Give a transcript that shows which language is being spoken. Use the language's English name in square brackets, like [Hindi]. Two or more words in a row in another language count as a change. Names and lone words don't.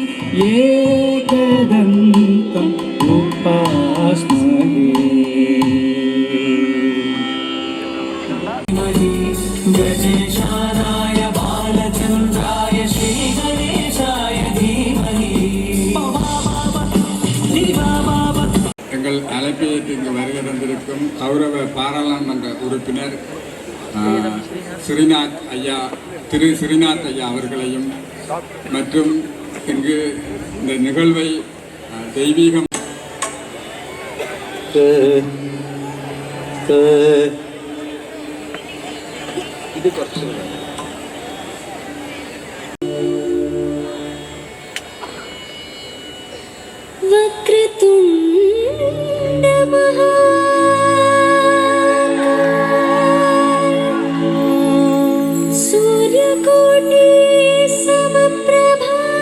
[Sanskrit] एकदन्तम् उपास्महे गणेशाय बालचन्द्राय श्रीगणेशाय धीमहि. [Tamil] எங்கள் அழைப்பேற்று இங்கு வருகை தந்திருக்கும் கௌரவ பாராளுமன்ற உறுப்பினர் ஸ்ரீநாத் ஐயா, திரு ஸ்ரீநாத் ஐயா அவர்களையும் மற்றும் இங்கு இந்த நிகழ்வை தெய்வீகம் இது കുറച്ച് [Sanskrit] वक्रतुण्ड महाकाय सूर्यकोटि समप्रभा